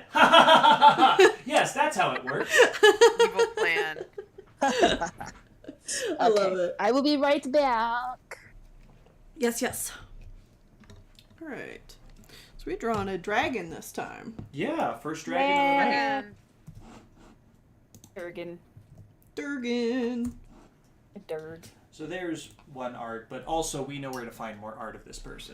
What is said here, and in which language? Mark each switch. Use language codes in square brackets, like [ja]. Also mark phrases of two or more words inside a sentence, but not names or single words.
[en] Yes, that's how it works. Evil plan. I love it. I will be right back. Yes, yes. All right. So we're drawing a dragon this time. Yeah, first dragon of the night. Durgan. Durgan. A Durg. So there's one art, but also we know where to find more art of this person.